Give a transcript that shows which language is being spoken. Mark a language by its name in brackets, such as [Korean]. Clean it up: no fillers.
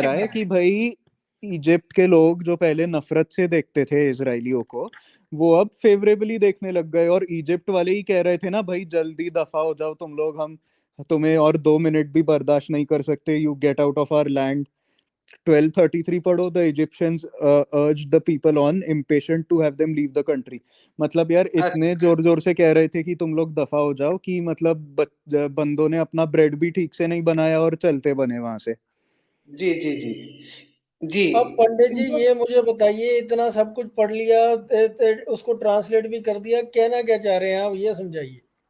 [Hindi] सिखा है रहा कि है? भाई इजिप्ट के लोग जो पहले नफरत से देखते थे इसराइलियों को, वो अब फेवरेबली देखने लग गए, और इजिप्ट वाले ही कह रहे थे ना, भाई जल्दी दफा हो जाओ तुम लोग, हम तुम्हें और 2 मिनट भी बर्दाश्त नहीं कर सकते, [English] You get out of our land. 1233 [Hindi] पढ़ो, [English] The Egyptians urged the people on impatient to have them leave the country। [Hindi] मतलब यार इतने जोर जोर से कह रहे थे कि तुम लोग दफा हो जाओ कि मतलब बंदों ने अपना ब्रेड भी ठीक से नहीं बनाया और चलते बने वहां से। जी जी जी जी। अब पंडित जी ये मुझे बताइए, इतना सब कुछ पढ़ लिया, उसको ट्रांसलेट भी कर दिया, कहना क्या चाह रहे हैं आप, ये समझाइए।